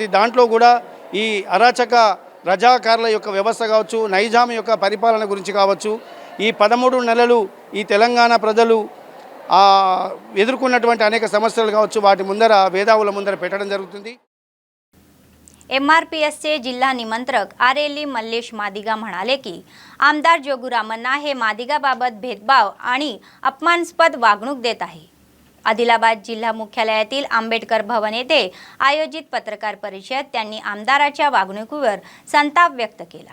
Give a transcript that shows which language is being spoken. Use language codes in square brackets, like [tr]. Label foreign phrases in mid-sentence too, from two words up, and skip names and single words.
[te] దాంట్లో కూడా ఈ అరాచక రజాకారుల యొక్క వ్యవస్థ కావచ్చు, నైజాం యొక్క పరిపాలన గురించి కావచ్చు, ఈ 13 నెలలు ఈ తెలంగాణ ప్రజలు ఎదుర్కొన్నటువంటి అనేక సమస్యలు కావచ్చు, వాటి ముందర మేధావుల ముందర పెట్టడం జరుగుతుంది. [mr] MRPSचे जिल्हा निमंत्रक आरेली मल्लेश मादिगा म्हणाले की आमदार जोगुरामन्ना हे मादिगाबाबत भेदभाव आणि अपमानास्पद वागणूक देत आहे. आदिलाबाद जिल्हा मुख्यालयातील आंबेडकर भवन येथे आयोजित पत्रकार परिषदेत त्यांनी आमदाराच्या वागणुकीवर संताप व्यक्त केला.